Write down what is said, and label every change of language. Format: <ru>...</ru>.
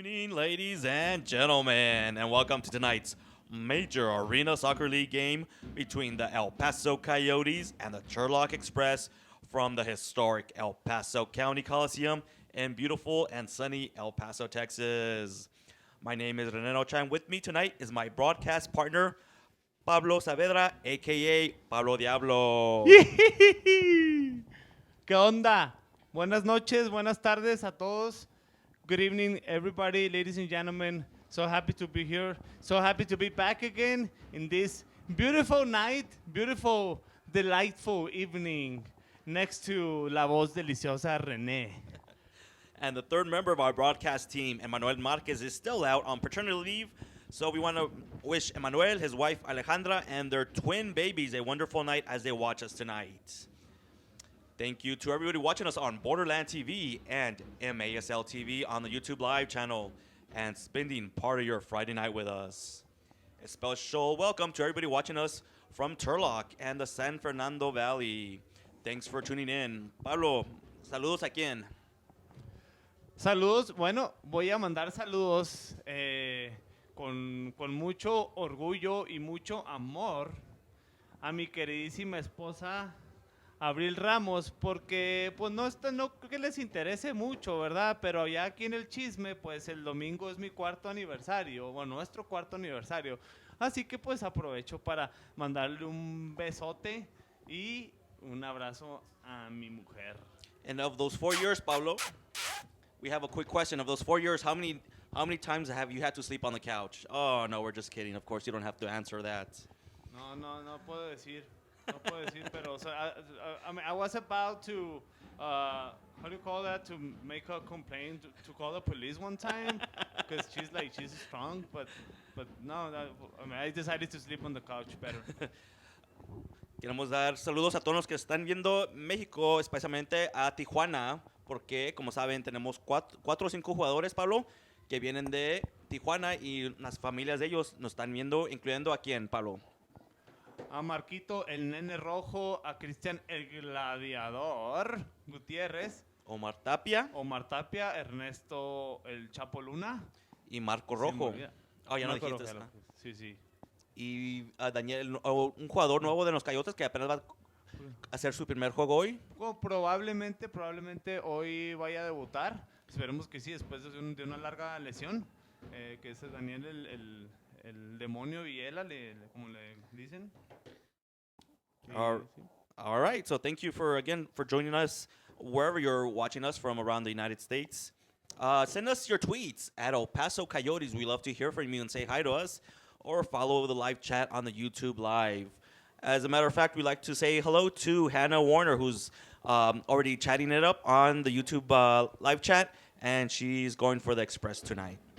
<en>Ladies and gentlemen, and welcome to tonight's major Arena Soccer League game between the El Paso Coyotes and the Turlock Express from the historic El Paso County Coliseum in beautiful and sunny El Paso, Texas. My name is Reneno Chan. With me tonight is my broadcast partner, Pablo Saavedra, a.k.a. Pablo Diablo.</en> <es>¿Qué onda? Buenas noches, buenas tardes a todos.</es> <en>Good evening, everybody, ladies and gentlemen. So happy to be here. So happy to be back again in this beautiful night, beautiful, delightful evening next to La Voz Deliciosa René. And the third member of our broadcast team, Emmanuel Marquez, is still out on paternity leave. So we want to wish Emmanuel, his wife Alejandra, and their twin babies a wonderful night as they watch us tonight. Thank you to everybody watching us on Borderland TV and MASL TV on the YouTube Live channel and spending part of your Friday night with us. A special welcome to everybody watching us from Turlock and the San Fernando Valley. Thanks for tuning in. Pablo,</en> <es>saludos a quién. Saludos, bueno, voy a mandar saludos con mucho orgullo y mucho amor a mi queridísima esposa Abril Ramos, porque pues no creo que les interese mucho, ¿verdad? Pero ya aquí en el chisme, pues el domingo es mi cuarto aniversario, bueno, nuestro cuarto aniversario. Así que pues aprovecho para mandarle un besote y un abrazo a mi mujer.</es> <en>And of those 4 years, Pablo, we have a quick question. Of those 4 years, how many times have you had to sleep on the couch? Oh, no, we're just kidding. Of course, you don't have to answer that.</en> <es>No puedo decir. No puedo decir, pero</es> <en>so, I mean, I was about to, how do you call that? To make a complaint, to call the police one time, because she's strong, but no, I mean, I decided to sleep on the couch better.</en> <es>Queremos dar saludos a todos los que están viendo México, especialmente a Tijuana, porque, como saben, tenemos 4 o 5 jugadores, Pablo, que vienen de Tijuana y las familias de ellos nos están viendo, incluyendo a quién, Pablo. A Marquito, el nene rojo, a Cristian, el gladiador, Gutiérrez. Omar Tapia. Ernesto, el Chapo Luna. Y Marco Rojo. Ya no dijiste eso. Sí. Y a Daniel, un jugador nuevo de los Coyotes que apenas va hacer su primer juego hoy? Bueno, probablemente hoy vaya a debutar. Esperemos que sí, después de una larga lesión. Que es Daniel el demonio Viela, como le dicen.</es> <en>All right. So thank you for joining us wherever you're watching us from around the United States. Send us your tweets at El Paso Coyotes. We love to hear from you and say hi to us, or follow the live chat on the YouTube Live. As a matter of fact, we'd like to say hello to Hannah Warner, who's already chatting it up on the YouTube live chat, and she's going for the Express tonight.</en>